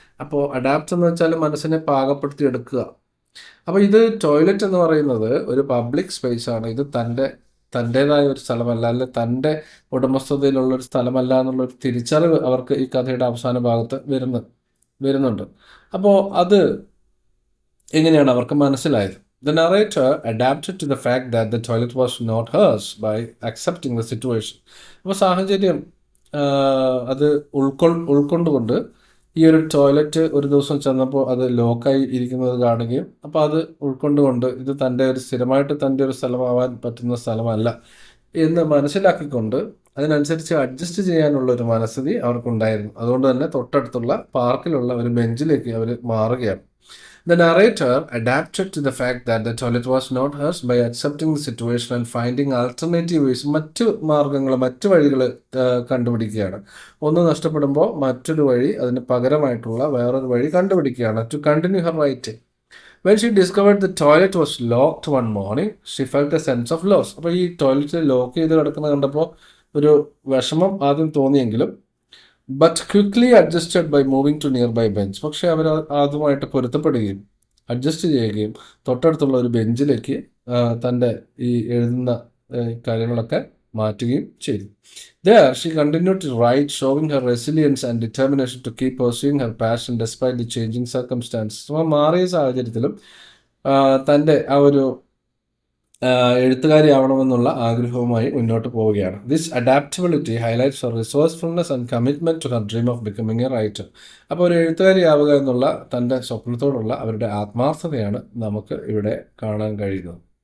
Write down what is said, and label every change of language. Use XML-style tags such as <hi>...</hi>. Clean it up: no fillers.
<ml>അപ്പോൾ അഡാപ്റ്റ് എന്ന് വെച്ചാൽ മനസ്സിനെ പാകപ്പെടുത്തി എടുക്കുക. അപ്പോൾ ഇത് ടോയ്ലറ്റ് എന്ന് പറയുന്നത് ഒരു പബ്ലിക് സ്പേസ് ആണ്. ഇത് തൻ്റേതായ ഒരു സ്ഥലമല്ല, അല്ലെ തൻ്റെ ഉടമസ്ഥതയിലുള്ളൊരു സ്ഥലമല്ല എന്നുള്ളൊരു തിരിച്ചറിവ് അവർക്ക് ഈ കഥയുടെ അവസാന ഭാഗത്ത് വരുന്നുണ്ട്. അപ്പോൾ അത് എങ്ങനെയാണ് അവർക്ക് മനസ്സിലായത്?</ml> <en>The narrator adapted to the fact that the toilet was not hers by accepting the situation.</en> <ml>അപ്പോൾ സാഹചര്യം അത് ഉൾക്കൊണ്ടുകൊണ്ട് ഈ ഒരു ടോയ്ലറ്റ് ഒരു ദിവസം ചെന്നപ്പോൾ അത് ലോക്കായി ഇരിക്കുന്നത് കാണുകയും അപ്പോൾ അത് ഉൾക്കൊണ്ടുകൊണ്ട് ഇത് സ്ഥിരമായിട്ട് തൻ്റെ ഒരു സ്ഥലമാവാൻ പറ്റുന്ന സ്ഥലമല്ല എന്ന് മനസ്സിലാക്കിക്കൊണ്ട് അതിനനുസരിച്ച് അഡ്ജസ്റ്റ് ചെയ്യാനുള്ള ഒരു മനസ്ഥിതി അവർക്കുണ്ടായിരുന്നു. അതുകൊണ്ട് തന്നെ തൊട്ടടുത്തുള്ള പാർക്കിലുള്ള ഒരു ബെഞ്ചിലേക്ക് അവർ മാറുകയാണ്.</ml> <en>The narrator adapted to the fact that the toilet was not hers by accepting the situation and finding alternative ways.</en> <ml>മറ്റു വഴികൾ കണ്ടുപിടിക്കുകയാണ്. ഒന്ന് നഷ്ടപ്പെടുമ്പോൾ മറ്റൊരു വഴി, അതിന് പകരമായിട്ടുള്ള വേറൊരു വഴി കണ്ടുപിടിക്കുകയാണ്.</ml> <en>To continue her writing. When she discovered the toilet was locked one morning she felt a sense of loss.</en> <ml>അപ്പോൾ ഈ ടോയ്ലറ്റ് ലോക്ക് ചെയ്ത് കിടക്കുന്നത് കണ്ടപ്പോൾ ഒരു വിഷമം ആദ്യം തോന്നിയെങ്കിലും</ml> <en>But quickly adjusted by moving to nearby bench.</en> <ml>പക്ഷേ അവർ അതുമായിട്ട് പൊരുത്തപ്പെടുകയും അഡ്ജസ്റ്റ് ചെയ്യുകയും തൊട്ടടുത്തുള്ള ഒരു ബെഞ്ചിലേക്ക് തൻ്റെ ഈ എഴുതുന്ന കാര്യങ്ങളൊക്കെ മാറ്റുകയും ചെയ്തു.</ml> <en>There, she continued to write, showing her resilience and determination to keep pursuing her passion despite the changing circumstances.</en> <ml>മാറിയ സാഹചര്യത്തിലും തൻ്റെ ആ ഒരു എഴുത്തുകാരിയാവണമെന്നുള്ള ആഗ്രഹവുമായി മുന്നോട്ട് പോവുകയാണ്.</ml> <en>This adaptability highlights her resourcefulness and commitment to her dream of becoming a writer.</en> <ml>അപ്പോൾ ഒരു എഴുത്തുകാരിയാവുക എന്നുള്ള തൻ്റെ സ്വപ്നത്തോടുള്ള അവരുടെ ആത്മാർത്ഥതയാണ് നമുക്ക് ഇവിടെ കാണാൻ കഴിയുന്നത്.</ml>